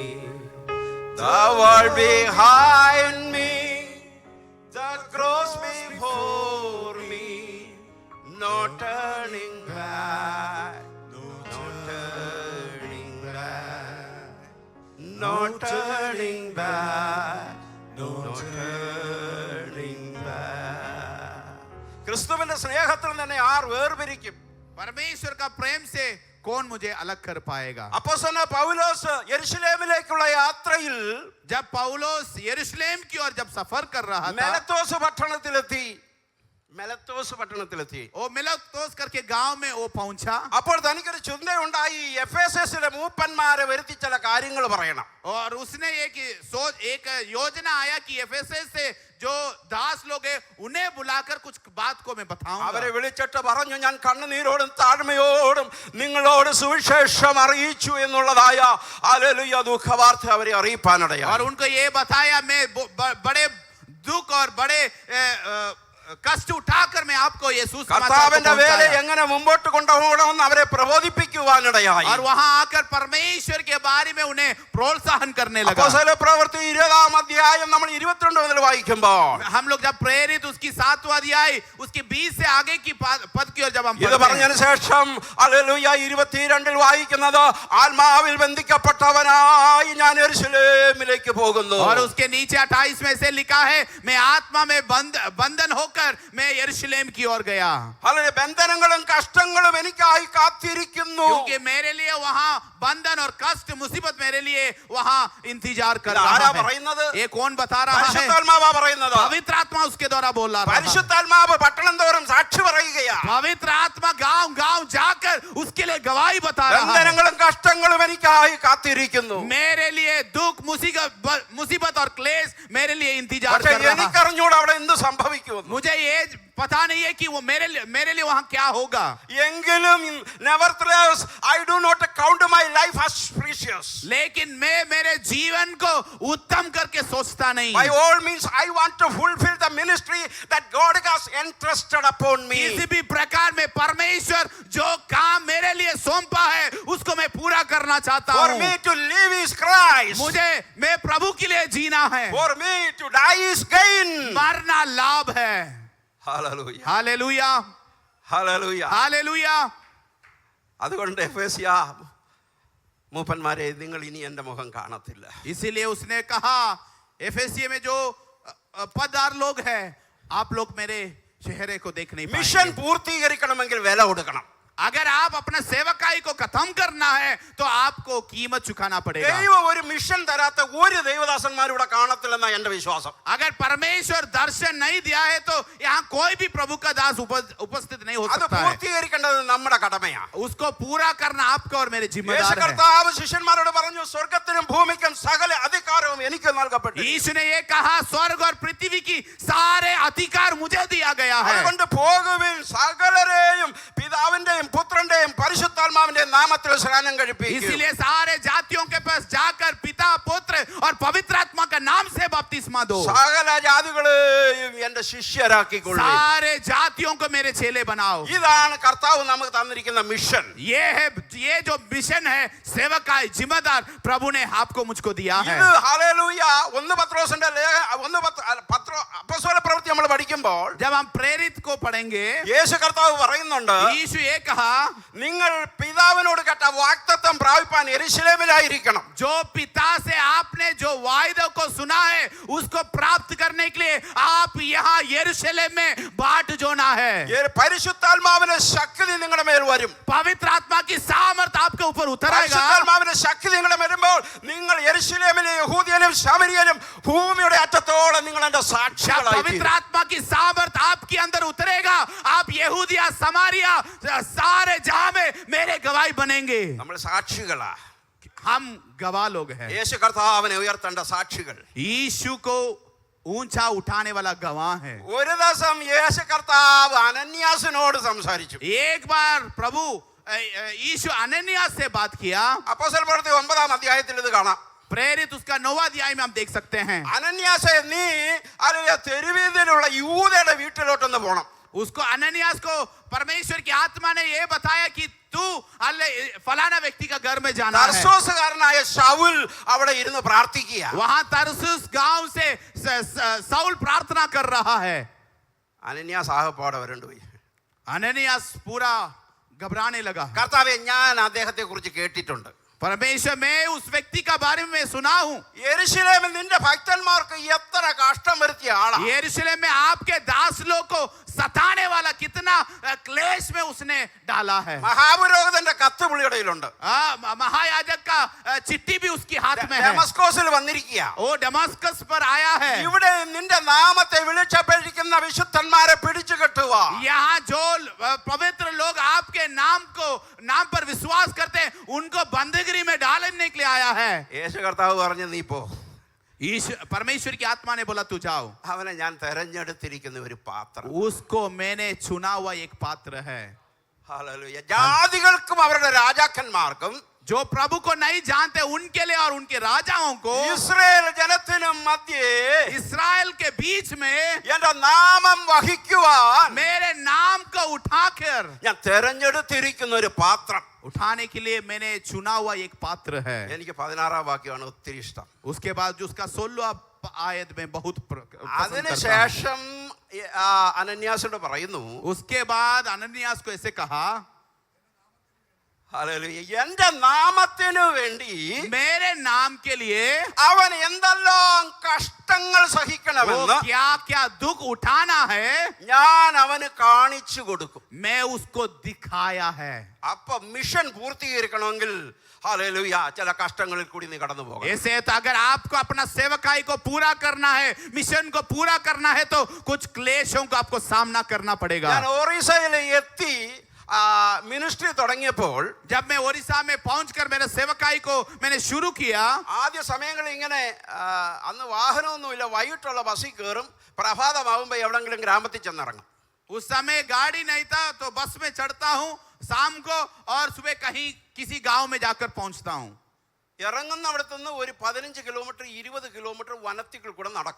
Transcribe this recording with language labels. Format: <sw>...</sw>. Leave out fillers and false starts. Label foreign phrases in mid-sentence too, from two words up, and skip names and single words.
<en>The world behind me, the cross before me. No turning back. No turning back. No turning back. No turning back.</en> <ml>ക്രിസ്തുവിന്റെ സ്നേഹത്തിൽ തന്നെ ആർ വേർപിരിക്കും?</ml> <hi>परमेश्वर का प्रेम से कौन मुझे अलग कर पाएगा?</hi> <ml>അപ്പോസ്തലനായ പൗലോസ് യെരുശലേമിലേക്കുള്ള യാത്രയിൽ</ml> <hi>जब पौलुस यरूशलेम की ओर जब सफर कर रहा था,</hi> <ml>മെലത്തോസ് പട്ടണത്തിലെത്തി.</ml> <hi>वो मिलतोस करके गांव में वो पहुंचा.</hi> <ml>അപ്പോൾ തനിക്കൊരു ചിന്തയുണ്ടായി, എഫേസസിലെ മൂപ്പന്മാരെ വരുത്തി ചില കാര്യങ്ങൾ പറയണം.</ml> <hi>और उसने एक योजना आया कि एफेसस से जो दास लोग हैं उन्हें बुलाकर कुछ बात को मैं बताऊंगा.</hi> <ml>അവരെ വിളിച്ചിട്ട് പറഞ്ഞു, ഞാൻ കണ്ണുനീരോടും താഴ്മയോടും നിങ്ങളോട് സുവിശേഷം അറിയിച്ചു എന്നുള്ളതായ ഹല്ലേലൂയ ദുഃഖവാർത്ത അവരെ അറിയിപ്പാനിടയായി.</ml> <hi>और उनको ये बताया, मैं बड़े दुख और बड़े कष्ट उठाकर मैं आपको ये</hi> <ml>കർത്താവിന്റെ വേല എങ്ങനെ മുമ്പോട്ട് കൊണ്ടുപോകണമെന്ന് അവരെ പ്രബോധിപ്പിക്കുവാനിടയായി.</ml> <hi>और वहां आकर परमेश्वर के बारे में उन्हें प्रोत्साहन करने लगा.</hi> <ml>അപ്പോസ്തല പ്രവൃത്തി 20-ാം അധ്യായം നമ്മൾ 22 മുതൽ വായിക്കുമ്പോൾ</ml> <hi>हम लोग जब प्रेरित उसकी 7वां अध्याय उसकी 20 से आगे की पद की ओर जब हम</hi> <ml>ഇത് പറഞ്ഞതിന് ശേഷം ഹല്ലേലൂയ 22-ൽ വായിക്കുന്നത്, ആത്മാവിൽ ബന്ധിക്കപ്പെട്ടവനായി ഞാൻ യെരൂശലേമിലേക്ക് പോകുന്നു.</ml> <hi>और उसके नीचे 28 में से लिखा है, मैं आत्मा में बंधन होकर मैं यरूशलेम की ओर गया.</hi> <ml>ഹല്ലേലൂയ. ബന്ധനങ്ങളും കഷ്ടങ്ങളും എനിക്കായി കാത്തിരിക്കുന്നു.</ml> <hi>क्योंकि मेरे लिए वहां बंधन और कष्ट मुसीबत मेरे लिए वहां इंतजार कर रहा</hi> <ml>ആരാ</ml> <hi>है.</hi> <ml>പറയുന്നത്?</ml> <hi>ये कौन बता रहा है?</hi> <ml>പരിശുദ്ധാത്മാവാ പറയുന്നത്.</ml> <hi>पवित्र आत्मा उसके द्वारा बोल रहा है.</hi> <ml>പരിശുദ്ധാത്മാവ് പട്ടണം തോറും സാക്ഷി പറയുകയാണ്.</ml> <hi>पवित्र आत्मा गांव जाकर उसके लिए गवाही बता रहा है.</hi> <ml>ബന്ധനങ്ങളും കഷ്ടങ്ങളും എനിക്കായി കാത്തിരിക്കുന്നു.</ml> <hi>मेरे लिए दुख मुसीबत और क्लेश मेरे लिए इंतजार</hi> <ml>പക്ഷേ</ml> <hi>कर रहा है.</hi> <ml>എനിക്കറിഞ്ഞൂടെ അവിടെ എന്ത് സംഭവിക്കുമെന്ന്.</ml> <hi>मुझे ये पता पता नहीं है कि वो मेरे लिए वहां क्या होगा।</hi> <en>എങ്കിലും nevertheless I do not count my life as precious.</en> <hi>लेकिन मैं मेरे जीवन को उत्तम करके सोचता नहीं।</hi> <en>By all means I want to fulfill the ministry that God has entrusted upon me.</en> <hi>किसी भी प्रकार में परमेश्वर जो काम मेरे लिए सौंपा है उसको मैं पूरा करना चाहता</hi> <en>For</en> <hi>हूँ।</hi> <en>me to live is Christ.</en> <hi>मैं प्रभु के लिए जीना है,</hi> <en>For me to die is gain.</en> <hi>मरना लाभ है।</hi> <en>Hallelujah.</en> <hi>हालेलुया,</hi> <en>Hallelujah.</en> <hi>हालेलुया।</hi> <ml>അതുകൊണ്ട് എഫേസ്യ മൂപ്പന്മാരെ നിങ്ങൾ ഇനി എൻ്റെ മുഖം കാണത്തില്ല.</ml> <hi>इसीलिए उसने कहा एफेसिये में जो पददार लोग हैं, आप लोग मेरे चेहरे को देख नहीं</hi> <ml>മിഷൻ</ml> <hi>पाएंगे।</hi> <ml>പൂർത്തീകരിക്കണമെങ്കിൽ വില കൊടുക്കണം.</ml> <hi>अगर आप अपना सेवकाई को खत्म करना है तो आपको कीमत चुकाना पड़ेगा।</hi> <ml>ദൈവം ഒരു മിഷൻ തരാത്ത ഒരു ദൈവദാസന്മാരുടെ കാണത്തില്ലെന്നാ എൻ്റെ വിശ്വാസം.</ml> <hi>अगर परमेश्वर दर्शन नहीं दिया है तो यहाँ कोई भी प्रभु का दास उपस्थित नहीं हो</hi> <ml>അത്</ml> <hi>सकता है।</hi> <ml>പൂർത്തീകരിക്കേണ്ടത് നമ്മുടെ കടമയാണ്.</ml> <hi>उसको पूरा करना आपका और मेरे</hi> <ml>യേശു</ml> <hi>जिम्मेदार है।</hi> <ml>കർത്താവ് ശിഷ്യന്മാരോട് പറഞ്ഞു, സ്വർഗത്തിനും ഭൂമിക്കും സകല അധികാരവും എനിക്ക് നൽകപ്പെട്ടു.</ml> <hi>यीशु ने ये कहा, स्वर्ग और पृथ्वी की सारे अधिकार मुझे दिया गया है।</hi> <ml>അതുകൊണ്ട് പോകുവിൻ, സകലരെയും പിതാവിന്റെയും പുത്രന്റെയും പരിശുദ്ധാത്മാവിന്റെയും നാമത്തിൽ സ്നാനം കഴിപ്പിക്കുക.</ml> <hi>इसीलिए सारे जातियों के पास जाकर पिता, पुत्र और पवित्र आत्मा का नाम से बपतिस्मा दो।</hi> <ml>സകല ജാതികളെയും എന്റെ ശിഷ്യരാക്കിക്കൊള്ളു.</ml> <hi>सारे जातियों को मेरे चेले बनाओ।</hi> <ml>ഇതാണ് കർത്താവ് നമുക്ക് തന്നിരിക്കുന്ന മിഷൻ.</ml> <hi>ये जो मिशन है, सेवकाई, जिम्मेदार प्रभु ने आपको मुझको दिया है।</hi> <ml>ഇത് ഹല്ലേലൂയ. ഒന്ന് പത്രോസിന്റെ അപ്പോസ്തല പ്രവൃത്തി നമ്മൾ പഠിക്കുമ്പോൾ</ml> <hi>जब हम प्रेरित को पढ़ेंगे,</hi> <ml>യേശു കർത്താവ് പറയുന്നുണ്ട്,</ml> <hi>यीशु ये कहा,</hi> <ml>നിങ്ങൾ പിതാവിനോട് കേട്ട വാഗ്ദത്തം പ്രാപിപ്പാൻ യെരൂശലേമിലായിരിക്കണം.</ml> <hi>जो पिता से आपने जो वायदा को सुना है उसको प्राप्त करने के लिए आप यहाँ यरूशलेम में बाट जोना है।</hi> <ml>പരിശുദ്ധാത്മാവിന്റെ ശക്തി നിങ്ങളുടെ മേൽ വരും.</ml> <hi>पवित्र आत्मा की सामर्थ आपके ऊपर उतरेगा।</hi> <ml>പരിശുദ്ധാത്മാവിന്റെ ശക്തി നിങ്ങളുടെ വരുമ്പോൾ നിങ്ങൾ യെരൂശലേമിലും യഹൂദിയയിലും ശമരിയയിലും ഭൂമിയുടെ അറ്റത്തോളം നിങ്ങൾ എന്റെ</ml> <hi>जब</hi> <ml>സാക്ഷികളായി</ml> <hi>पवित्र</hi> <ml>തീരും.</ml> <hi>आत्मा की सामर्थ आपके अंदर उतरेगा, आप यहूदिया, समारिया, सारे जहां में मेरे गवाही बनेंगे।</hi> <ml>നമ്മൾ സാക്ഷികളാ.</ml> <hi>हम गवाह लोग हैं।</hi> <ml>യേശു കർത്താവിനെ ഉയർത്തേണ്ട സാക്ഷികൾ.</ml> <hi>यीशु को ऊंचा उठाने वाला गवाह है।</hi> <ml>ഒരു ദിവസം യേശു കർത്താവ് അനന്യാസിനോട് സംസാരിച്ചു.</ml> <hi>एक बार प्रभु यीशु अनन्यास से बात किया।</hi> <ml>അപ്പോസ്തല പ്രവൃത്തി 9-ാം അധ്യായത്തിൽ ഇത് കാണാം.</ml> <hi>प्रेरित उसका 9वां अध्याय में हम देख सकते हैं।</hi> <ml>അനന്യാസെ നീ അല്ലെങ്കിൽ തെരുവീതിയിലുള്ള യൂദയുടെ വീട്ടിലോട്ടൊന്ന് പോണം.</ml> <hi>उसको अनन्यास को परमेश्वर की आत्मा ने ये बताया कि तू फलाना व्यक्ति का घर में जाना है।</hi> <ml>തർസോസുകാരനായ ശൗൽ അവിടെ ഇരുന്ന് പ്രാർത്ഥിക്കുക.</ml> <hi>वहां तरसुस गांव से साउल प्रार्थना कर रहा है।</hi> <ml>അനന്യാസ് ആകപ്പാടെ വരണ്ടുപോയി.</ml> <hi>अनन्यास पूरा घबराने लगा।</hi> <ml>കർത്താവേ, ഞാൻ അദ്ദേഹത്തെ കുറിച്ച് കേട്ടിട്ടുണ്ട്.</ml> <hi>परमेश्वर, मैं उस व्यक्ति का बारे में सुना हूं।</hi> <ml>യെരൂശലേമിൽ നിന്റെ ഭക്തന്മാർക്ക് എത്ര കഷ്ടം വരുത്തിയ ആളാ.</ml> <hi>यरूशलेम में आपके दास लोग को सताने वाला कितना क्लेश में उसने डाला है।</hi> <ml>മഹാപുരോഹിതന്റെ കത്ത് പുള്ളിയുടെയിലുണ്ട്.</ml> <hi>महायाजक का चिट्ठी भी उसके हाथ में है।</hi> <ml>ഡെമസ്കോസിൽ വന്നിരിക്കുക.</ml> <hi>वो दमास्कस पर आया है।</hi> <ml>ഇവിടെ നിന്റെ നാമത്തെ വിളിച്ചപേക്ഷിക്കുന്ന വിശുദ്ധന്മാരെ പിടിച്ചു കെട്ടുക.</ml> <hi>यहाँ जो पवित्र लोग आपके नाम पर विश्वास करते हैं उनको बंदगी में डालने के लिए आया है।</hi> <ml>യേശു കർത്താവ് പറഞ്ഞു, നീ പോ.</ml> <hi>परमेश्वर की आत्मा ने बोला, तू जाओ।</hi> <ml>അവനെ ഞാൻ തെരഞ്ഞെടുത്തിരിക്കുന്ന ഒരു പാത്രം.</ml> <hi>उसको मैंने चुना हुआ एक पात्र है।</hi> <ml>ഹല്ലേലൂയ. ജാതികൾക്കും അവരുടെ രാജാക്കന്മാർക്കും</ml> <hi>जो प्रभु को नहीं जानते उनके लिए और उनके राजाओं को,</hi> <ml>ഇസ്രായേൽ ജനത്തിനും മധ്യേ</ml> <hi>इस्राएल के बीच में</hi> <ml>എന്റെ നാമം വഹിക്കുവാൻ</ml> <hi>मेरे नाम को उठाकर</hi> <ml>ഞാൻ തെരഞ്ഞെടുത്തിരിക്കുന്ന ഒരു പാത്രം.</ml> <hi>उठाने के लिए मैंने चुना हुआ एक पात्र है।</hi> <ml>എനിക്ക് 16-ാം വാക്യമാണ് ഒത്തിരി ഇഷ്ടം.</ml> <hi>उसके बाद जो उसका 16वां आयत में बहुत पसंद करता हूं।</hi> <ml>അതിനുശേഷം അനന്യാസോട് പറയുന്നു,</ml> <hi>उसके बाद अनन्यास को ऐसे कहा,</hi> <ml>ഹല്ലേലൂയ, എന്റെ നാമത്തിനു വേണ്ടി</ml> <hi>मेरे नाम के लिए</hi> <ml>അവൻ എന്തെല്ലാം കഷ്ടങ്ങൾ</ml> <hi>वो</hi> <ml>സഹിക്കണമെന്ന്</ml> <hi>क्या क्या दुख उठाना है</hi> <ml>ഞാൻ അവന് കാണിച്ചു കൊടുക്കും.</ml> <hi>मैं उसको दिखाया है।</hi> <ml>അപ്പൊ മിഷൻ പൂർത്തീകരിക്കണമെങ്കിൽ ഹല്ലേലൂയ ചില കഷ്ടങ്ങളിൽ കൂടി നീ കടന്നു പോകണം.</ml> <hi>ऐसे तो अगर आपको अपना सेवकाई को पूरा करना है, मिशन को पूरा करना है तो कुछ क्लेशों को आपको सामना करना पड़ेगा।</hi> <ml>ഞാൻ ഒറീസയിൽ എത്തി മിനിസ്ട്രി തുടങ്ങിയപ്പോൾ</ml> <hi>जब मैं ओडिशा में पहुंचकर मेरे सेवकाई को मैंने शुरू किया,</hi> <ml>ആദ്യ സമയങ്ങളിൽ ഇങ്ങനെ അന്ന് വാഹനമൊന്നുമില്ല, വൈകിട്ടുള്ള ബസ്സിൽ കയറും, പ്രഭാതമാകുമ്പോൾ എവിടെങ്കിലും ഗ്രാമത്തിൽ ചെന്നിറങ്ങും.</ml> <hi>उस समय गाड़ी नहीं था तो बस में चढ़ता हूँ शाम को और सुबह कहीं किसी गांव में जाकर पहुंचता हूँ.</hi> <ml>ഇറങ്ങുന്നവിടത്തു നിന്ന് ഒരു 15 കിലോമീറ്റർ 20 കിലോമീറ്റർ വനത്തിൽ കൂടെ നടക്കും.</ml>